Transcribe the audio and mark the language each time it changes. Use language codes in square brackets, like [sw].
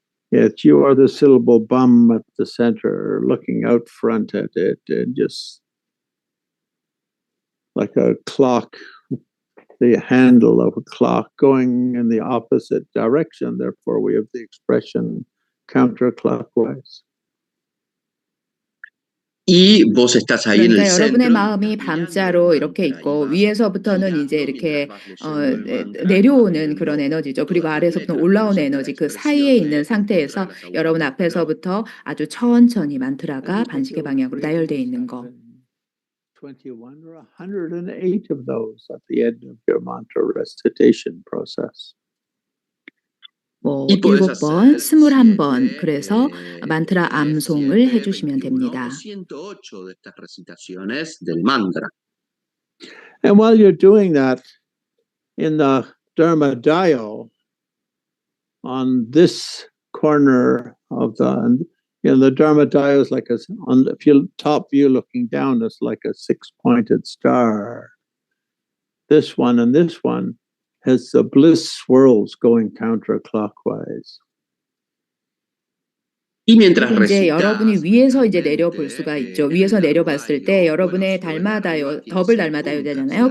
[en] Yet you are the syllable bum at the center, looking out front at it, and just like a clock, the handle of a clock going in the opposite direction. Therefore, we have the expression counterclockwise. [es] Y vos estás ahí en el [ko] 그러니까 여러분의 [es] centro. [ko] 마음이 밤자로 이렇게 있고 위에서부터는 이제 이렇게 내려오는 그런 에너지죠. 그리고 아래에서부터 올라오는 에너지 그 사이에 있는 상태에서 여러분 앞에서부터 아주 천천히 만트라가 반시계 방향으로 나열되어 있는 거. [en] 21 or 108 of those at the end of your mantra recitation process. [ko] 뭐 7번, 21번 그래서 만트라 암송을 해주시면 됩니다. [es] 108 de estas recitaciones del mantra. [en] And while you're doing that, in the Dharma dial, on this corner of the Dharma dial is like on the top view looking down, it's like a 6-pointed star. This one and this one has the bliss swirls going counterclockwise. [ko] 그리고 이제 여러분이 위에서 이제 내려볼 수가 있죠. 위에서 내려봤을 때 여러분의 더블 달마다요잖아요.